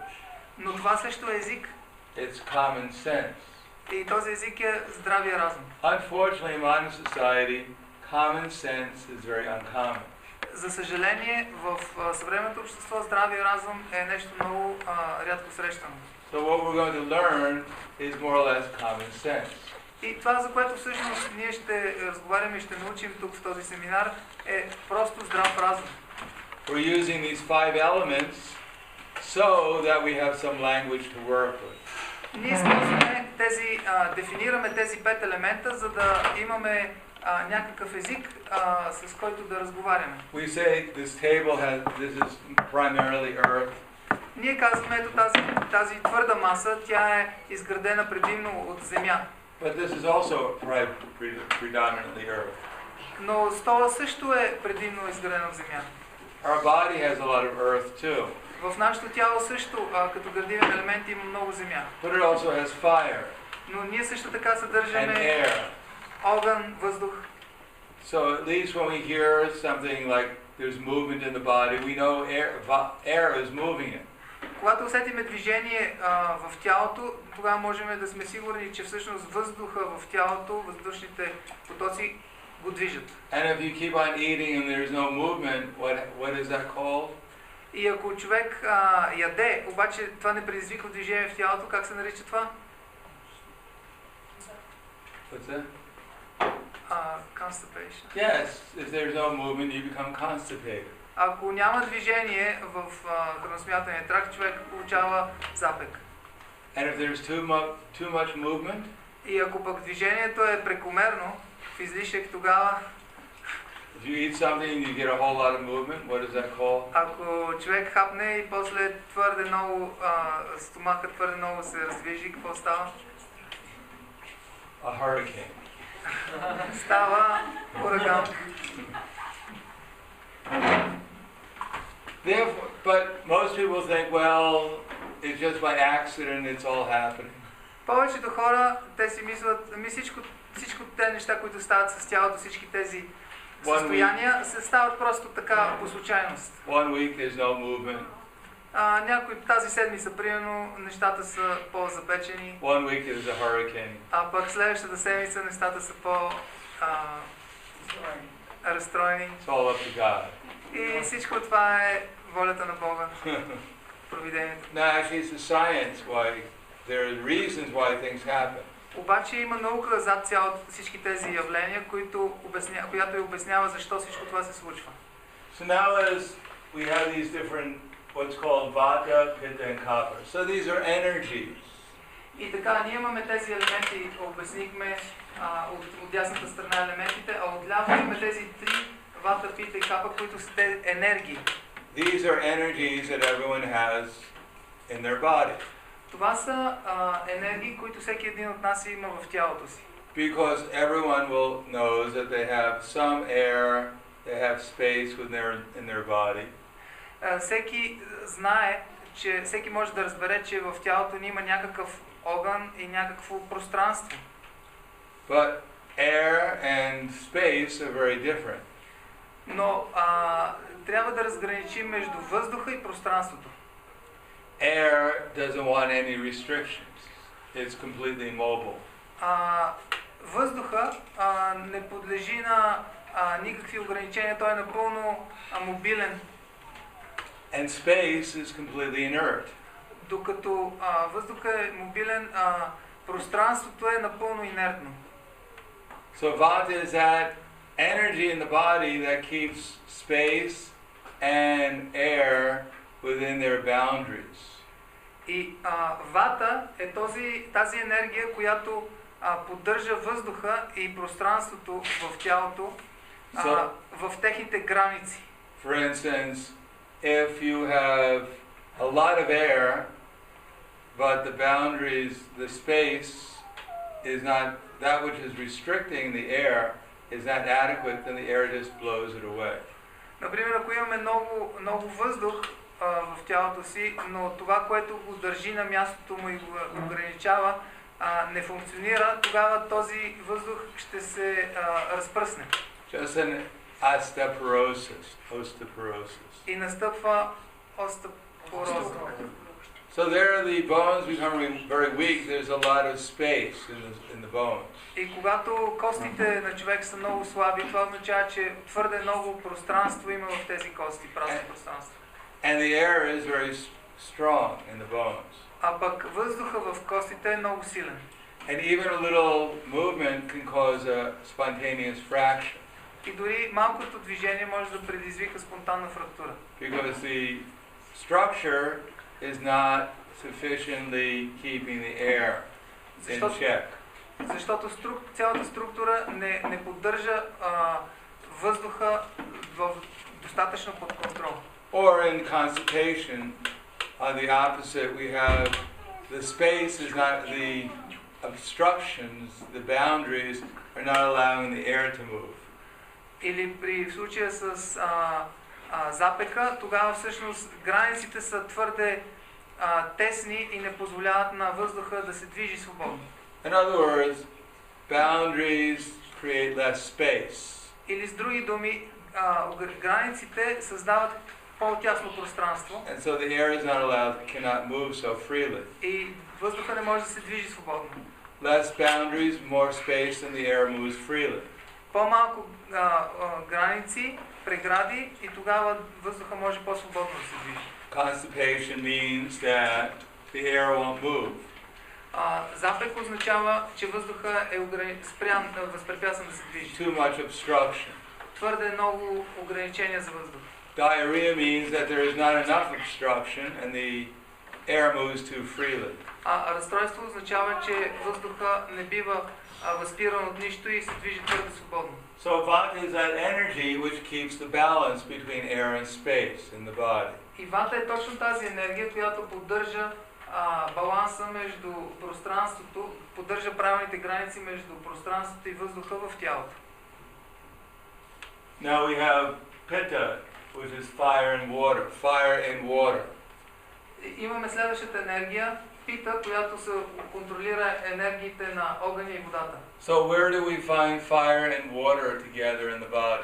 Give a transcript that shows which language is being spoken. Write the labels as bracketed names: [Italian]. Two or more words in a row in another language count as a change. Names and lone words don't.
[Bulgarian] Но това също е език. [English] It's common sense. [Bulgarian] И този език е здравия разум. [English] Unfortunately, in modern society, common sense is very uncommon. [Bulgarian] За съжаление, в съвременното общество здравия разум е нещо много рядко срещано. [English] So what we're going to learn is more or less common sense. [Bulgarian] И това, за което всъщност ние ще разговаряме и ще научим тук в този семинар, е просто здрав разум. [English] We're using these 5 elements so that we have some language to work with. [Bulgarian] Ние използваме дефинираме тези 5 елемента, за да имаме някакъв език, с който да разговаряме. [English] We say this is primarily earth. [Bulgarian] Ние казваме, ето тази твърда маса, тя е изградена предимно от земя. [English] But this is also predominantly earth. [Bulgarian] Но стола също е предимно изградена в земя. [English] Our body has a lot of earth too. [Bulgarian] В нашето тяло също, като градивен елемент, има много земя. [English] But it also has fire. [Bulgarian] Но ние също така съдържаме огън, въздух. [English] So at least when we hear something like there's movement in the body, we know air is moving it. [Bulgarian] Когато усетиме движение в тялото, тогава можем да сме сигурни, че всъщност въздуха в тялото, въздушните потоци го движат. [English] And if you keep on eating and there's no movement, what is that called? [Bulgarian] И ако човек яде, обаче това не предизвиква движение в тялото, как се нарича това? [English] What's that? Constipation. Yes, if there's no movement, you become constipated. [Bulgarian] Ако няма движение в храносмилателния тракт, човек получава запек. [English] And if there's too much movement, [Bulgarian] и ако пък движението е прекомерно, в излишък, тогава [English] if you eat something and you get a whole lot of movement, what is that called? [Bulgarian] Ако човек хапне и после твърде много стомаха твърде много се раздвижи, какво става? [English] A hurricane. [Bulgarian] Става ураган. [English] But most people think, well, it's just by accident, it's all happening. [Bulgarian] Повечето хора, те си мислят, всичко те неща, които стават с тялото, всички тези състояния, се стават просто така по случайност. [English] One week there's no movement. [Bulgarian] Някои тази седмица, примерно, нещата са по-запечени. [English] One week there's a hurricane. [Bulgarian] А пък следващата седмица нещата са разстроени. It's all up to God. И всичко това е волята на Бога. Провидението. [English] Now actually it's the science why there are reasons why things happen. [Bulgarian] Обаче има наука зад всички тези явления, която обяснява защо всичко това се случва. [English] So now as we have these different what's called vata, pitta, and kapha. So these are energies. [Bulgarian] И така, ние имаме тези елементи, обяснихме от дясната страна елементите, а отляво имаме тези три вата, пита и капа, които са те енергии. [English] These are energies that everyone has in their body. [Bulgarian] Това са енергии, които всеки един от нас има в тялото си. [English] Because everyone knows that they have some air, they have space in their body. [Bulgarian] Всеки знае, че всеки може да разбере, че в тялото ни има някакъв огън и някакво пространство. [English] But air and space are very different. [Bulgarian] Но трябва да разграничим между въздуха и пространството. [English] Air doesn't want any restrictions. It's completely mobile. [Bulgarian] Въздуха не подлежи на никакви ограничения, той е напълно мобилен. [English] And space is completely inert. [Bulgarian] Докато въздуха е мобилен, пространството е напълно инертно. [English] So vata is that energy in the body that keeps space and air within their boundaries. [Bulgarian] И вата е тази енергия, която поддържа въздуха и пространството в тялото в техните граници. [English] For instance, if you have a lot of air, but the boundaries, the space is not, that which is restricting the air is not adequate, then the air just blows it away. [Bulgarian] Например, ако имаме много въздух в тялото си, но това, което го държи на мястото му и го ограничава, не функционира, тогава този въздух ще се разпръсне. [English] Just an osteoporosis. [Bulgarian] И настъпва остеопороза. [English] So there the bones become very weak. There's a lot of space in the bones. [Bulgarian] И когато костите на човек са много слаби, това означава, че твърде много пространство има в тези кости, празно пространство. [English] And the air is very strong in the bones. [Bulgarian] А пък въздуха в костите е много силен. [English] And even a little movement can cause a spontaneous fracture. [Bulgarian] И дори малкото движение може да предизвика спонтанна фрактура. [English] Because the structure is not sufficiently keeping the air in check. [Bulgarian] Защото цялата структура не поддържа въздуха достатъчно под контрол. [English] Or in constipation, on the opposite, we have the space is not, the obstructions, the boundaries are not allowing the air to move. [Bulgarian] Или при случая с запека, тогава всъщност границите са твърде тесни и не позволяват на въздуха да се движи свободно. [English] In other words, boundaries create less space. [Bulgarian] Или с други думи, границите създават по-тясно пространство. [English] And so the air is not allowed, cannot move so freely. [Bulgarian] И въздуха не може да се движи свободно. [English] Less boundaries, more space, and the air moves freely. [Bulgarian] По-малко граници, прегради и тогава въздуха може по-свободно да се движи. [English] Constipation means that the air won't move. [Bulgarian] Запек означава, че въздуха е спрян, възпрепятстван да се движи. [English] Too much obstruction. [Bulgarian] Твърде много ограничения за въздух. [English] Diarrhea means that there is not enough obstruction and the air moves too freely. [Bulgarian] Разстройство означава, че въздуха не бива възпиран от нищо и се движи твърде свободно. [English] So vata is that energy which keeps the balance between air and space in the body. [Bulgarian] И вата е точно тази енергия, която поддържа баланса между пространството, поддържа правилните граници между пространството и въздуха в тялото. [English] Now we have pitta, which is fire and water. Fire and water. [Bulgarian] Имаме следващата енергия, пита, която се контролира енергиите на огъня и водата. [English] So where do we find fire and water together in the body?